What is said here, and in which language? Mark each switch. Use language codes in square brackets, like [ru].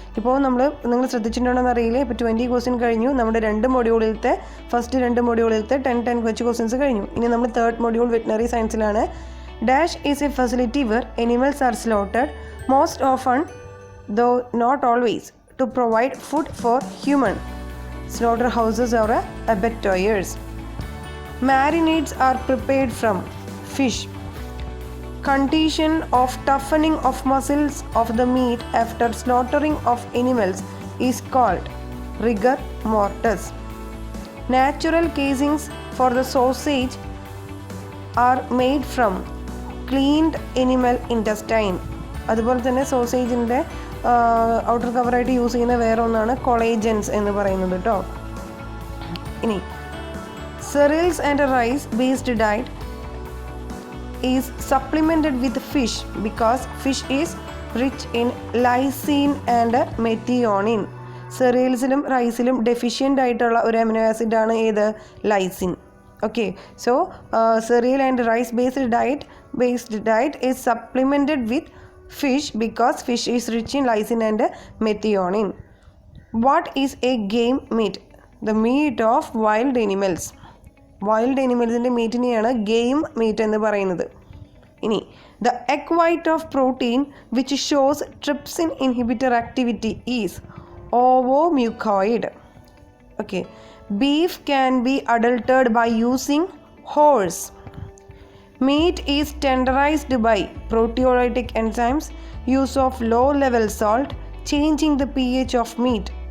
[ml] ഇപ്പോൾ നിങ്ങൾ ശ്രദ്ധിച്ചിട്ടുണ്ടോയെന്ന് അറിയില്ല. ഇപ്പോൾ 20 ക്വസ്റ്റ്യൻ കഴിഞ്ഞു. നമ്മുടെ ഫസ്റ്റ് രണ്ട് മൊഡ്യൂളിലത്തെ 10 വെച്ച് ക്വസ്റ്റ്യൻസ് കഴിഞ്ഞു. ഇനി നമ്മൾ third module veterinary സയൻസിലാണ്. [en] Dash is a facility where animals are slaughtered most often though not always to provide food for human. Slaughterhouses or abattoirs. Marinades are prepared from fish. Condition of toughening of muscles of the meat after slaughtering of animals is called rigor mortis. Natural casings for the sausage are made from cleaned animal intestine. [ml] അതുപോലെ തന്നെ സോസേജിൻ്റെ outer കവറായിട്ട് use ചെയ്യുന്ന വേറെ ഒന്നാണ് കൊളേജൻസ് എന്ന് പറയുന്നത് കേട്ടോ. [en] ഇനി cereals and rice based diet is supplemented with fish because fish is rich in lysine and methionine. [ml] സെറിയൽസിലും റൈസിലും deficient ആയിട്ടുള്ള ഒരു അമിനോ ആസിഡാണ് ഏത്? Lysine. Okay. [en] So cereal and rice based diet is supplemented with fish because fish is rich in lysine and methionine. What is a game meat? The meat of wild animals. [ml] Wild അനിമൽസിൻ്റെ മീറ്റിനെയാണ് game meet എന്ന് പറയുന്നത്. [en] ഇനി the egg white of protein which shows trypsin inhibitor activity is ovomucoid. Okay. Beef can be adulterated by using horse. Meat is tenderized by proteolytic enzymes, use of low level salt, changing the pH of meat.